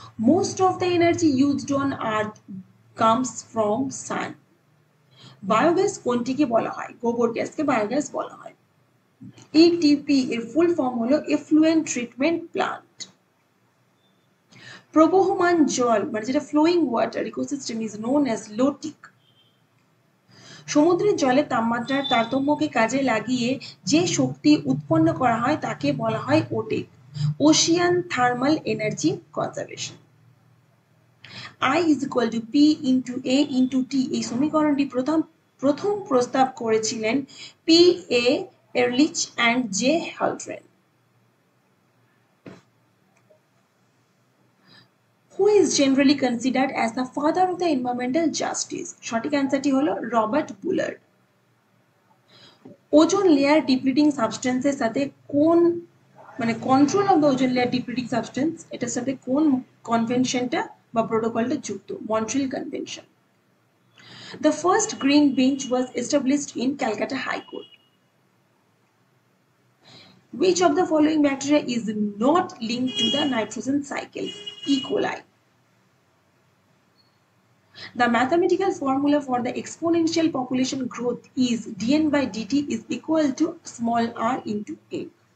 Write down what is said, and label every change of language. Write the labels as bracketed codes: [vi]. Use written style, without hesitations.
[en] Most of the energy used on earth comes from sun. [bn] Biogas কোনটিকে বলা হয়? গোবর গ্যাসকে biogas বলা হয়। ইটিপি এর ফুল ফর্ম হলো এফ্লুয়েন্ট ট্রিটমেন্ট প্লান্ট। প্রবহমান জল মানে যেটা [en] Flowing water ecosystem is known as lotic. [bn] সমুদ্রের জলে তাপমাত্রার তারতম্যকে কাজে লাগিয়ে যে শক্তি উৎপন্ন করা হয় তাকে বলা হয় ওটেক, Ocean thermal energy conservation. [en] I is equal to P into A into T [bn] এই সমীকরণটি প্রথম প্রস্তাব করেছিলেন [en] P A Ehrlich and J Holdren. Who is generally considered as the father of the environmental justice? [bn] সঠিক অ্যান্সারটি হলো রবার্ট বুলার্ড। ওজোন লেয়ার ডিপ্লিটিং সাবস্টেন্সের সাথে কোন মানে control of the ozone layer depleting substance, এটার সাথে কোন কনভেনশনটা বা প্রোটোকলটা যুক্ত? Montreal convention. [en] The first green bench was established in Calcutta High Court. Which of the following bacteria is not linked to the nitrogen cycle? E. coli. The mathematical formula for the exponential population growth is dn by dt is equal to small r into n.